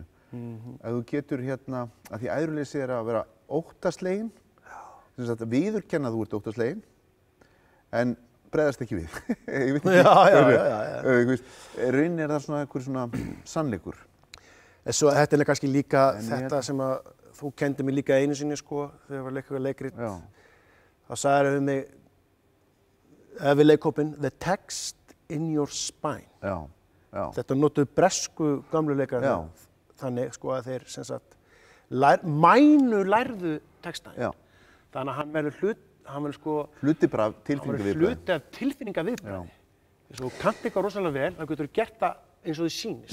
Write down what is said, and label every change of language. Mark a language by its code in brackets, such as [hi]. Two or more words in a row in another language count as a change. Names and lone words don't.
[is] Að þú getur að því æðruleysi að vera óttaslegin, viðurkenna að þú ert óttaslegin, en bregðast ekki við. Ég veit ekki. Raunin það svona einhver sannleikur. Þetta kannski líka þetta sem að þú kendi mig líka einu sinni sko þegar ég var að leika leikrit. Þá sagðir við mig, við leikhópinn, [en] the text in your spine. [is] Þetta notuðu bresku gamlu leikara þannig sko að þeir sem sagt lærðu textaðinn. Þannig að hann verður sko hluti af tilfinningaviðbragði. Þess að þú kannt eitthvað rosalega vel, þá getur þú gert það eins og þið sýnist.